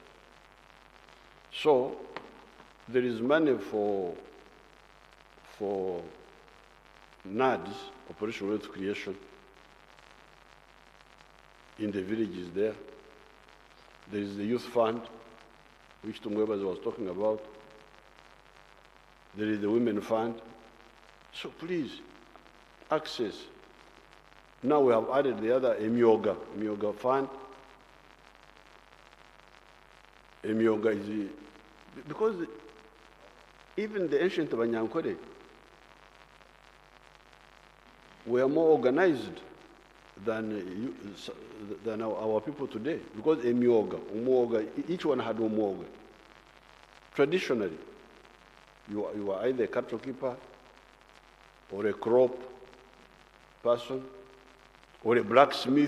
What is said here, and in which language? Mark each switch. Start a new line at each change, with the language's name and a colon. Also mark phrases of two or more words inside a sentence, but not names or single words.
English: So there is money for NADS, Operational Wealth Creation, in the villages there. There is the youth fund, which Tumwebazi was talking about. There is the women fund. So please, access. Now we have added the other Emyoga fund. Emyoga is because even the ancient Banyankore were more organized than our people today. Because Umwoga, each one had Umwoga. Traditionally, you are either a cattle keeper or a crop person, or a blacksmith.